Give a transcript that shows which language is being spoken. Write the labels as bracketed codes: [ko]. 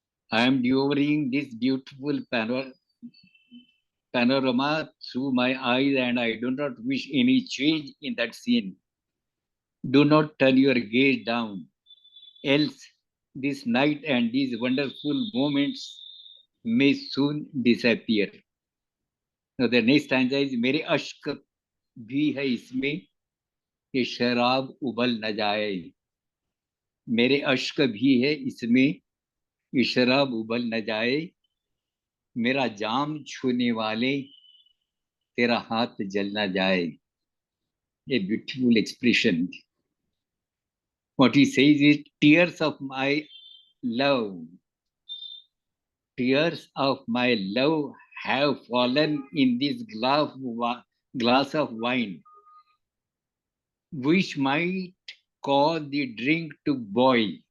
[en] I am devouring this beautiful panorama through my eyes, and I do not wish any change in that scene. Do not turn your gaze down, else this night and these wonderful moments may soon disappear. Now the next stanza is, [hi] मेरे अश्क भी है इसमें, ये शराब उबल न जाए. मेरे अश्क भी है इसमें, ये शराब उबल न जाए. मेरा जाम छूने वाले, तेरा हाथ जल न जाए. [en] A beautiful expression. What he says is, tears of my love, tears of my love have fallen in this glass of wine, which might cause the drink to boil.